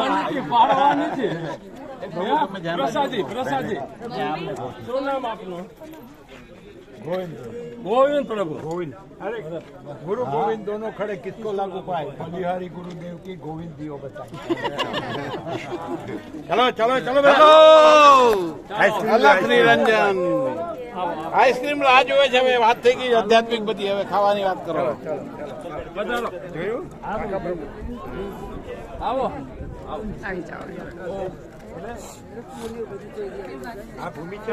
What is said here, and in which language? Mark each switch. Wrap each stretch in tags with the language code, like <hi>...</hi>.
<gu>પ્રસાદી પ્રસાદી શું નામ આપનું ગોવિંદ પ્રભુ</gu> <hi>गोविंद अरे गुरु गोविंद दोनों खड़े किसको लागू पाए बलिहारी गुरुदेव की गोविंद दियो बताए चलो चलो चलो</hi> <gu>અલખ નિરંજન આઈસ્ક્રીમ રાહ જોવે છે હવે વાત થઈ ગઈ આધ્યાત્મિક બધી હવે ખાવાની વાત કરો પધારો જોયું આવો આવી જાઓ આ ભૂમિ છે</gu>